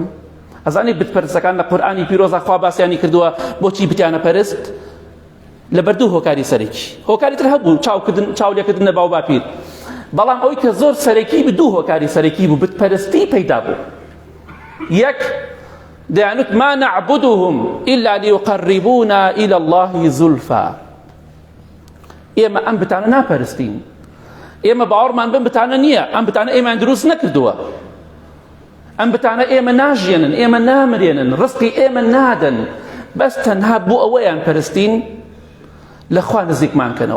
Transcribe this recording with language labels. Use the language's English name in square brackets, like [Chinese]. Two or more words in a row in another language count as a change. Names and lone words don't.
[Central Kurdish] ئەزانێ بتپەرستەکان لە قورئانی پیرۆزە خوا باسییانی کردووە بۆچی بتیانە پەرست لەبەردوو هۆکاری سەرەکی هۆکاری تر هەبوو چاولێکردن لە باو باپیر بەڵام ئەوەی کە زۆر سەرەکی بوو دوو هۆکاری سەرەکی بوو بتپەرستی پەیدا بوو. یەک دەیانوت [Arabic] ما نعبدهم إلا ليقربونا إلى الله زلفى. [Central Kurdish] ئێمە ئەم بتانە ناپەرستین ئێمە باوەڕمان بم بتانە نییە ئەم بتانە ئێمان دروست نەکردووە ئەم بتانە ئێمە ناژێنن ئێمە نامرێنن ڕزقی ئێمە نادەن بەس تەنها بۆ ئەوەیان پەرستین لە خوا نزیکمان کەنەوە.